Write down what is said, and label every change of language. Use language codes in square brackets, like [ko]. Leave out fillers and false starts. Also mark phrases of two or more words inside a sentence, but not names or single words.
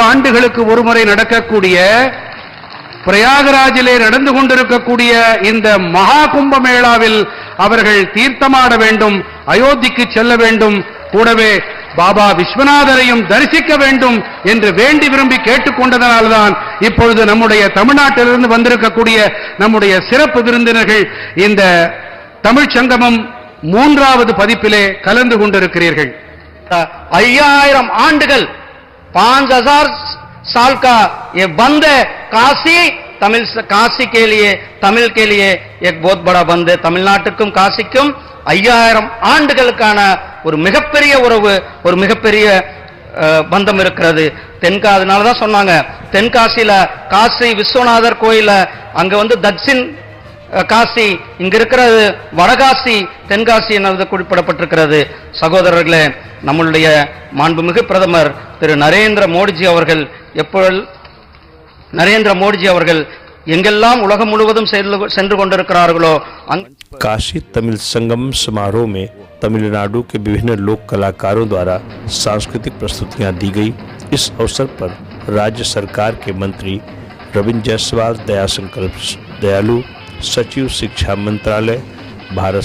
[ta] ஆண்டுகளுக்கு ஒருமுறை நடக்கக்கூடிய பிரயாகராஜிலே நடந்து கொண்டிருக்கக்கூடிய இந்த மகா கும்ப மேளாவில் அவர்கள் தீர்த்தமாட வேண்டும், அயோத்திக்கு செல்ல வேண்டும், கூடவே பாபா விஸ்வநாதரையும் தரிசிக்க வேண்டும் என்று வேண்டி விரும்பி கேட்டுக்கொண்டதனால்தான் இப்பொழுது நம்முடைய தமிழ்நாட்டிலிருந்து வந்திருக்கக்கூடிய நம்முடைய சிறப்பு விருந்தினர்கள் இந்த தமிழ்ச் சங்கமம் 3வது பதிப்பிலே கலந்து கொண்டிருக்கிறீர்கள்। [hi] 5000 ஆண்டுகள் 5000 साल का ये बंद है। काशी के लिए तमिल के लिए एक बहुत बड़ा बंद है। [ta] தமிழ்நாட்டுக்கும் காசிக்கும் 5000 ஆண்டுகளுக்கான ஒரு மிகப்பெரிய உறவு, ஒரு மிகப்பெரிய பந்தம் இருக்கிறது। அதனால தான் சொன்னாங்க, தென்காசியில காசி விஸ்வநாதர் கோயில அங்க வந்து தக்ஷின் காசி, இங்க இருக்கிறது வடகாசி, தென்காசி என்பது குறிப்பிடப்பட்டிருக்கிறது। சகோதரர்களே, நம்மளுடைய மாண்புமிகு பிரதமர் திரு நரேந்திர மோடிஜி அவர்கள் எங்கெல்லாம் உலகம் முழுவதும் சென்று கொண்டிருக்கிறார்களோ, [hi] काशी तमिल संगम समारोह में तमिलनाडु के विभिन्न लोक कलाकारों द्वारा सांस्कृतिक प्रस्तुतियां दी गई। इस अवसर पर राज्य सरकार के मंत्री रविंद्र जायसवाल, दयाशंकर दयालु, सचिव शिक्षा मंत्रालय, भारत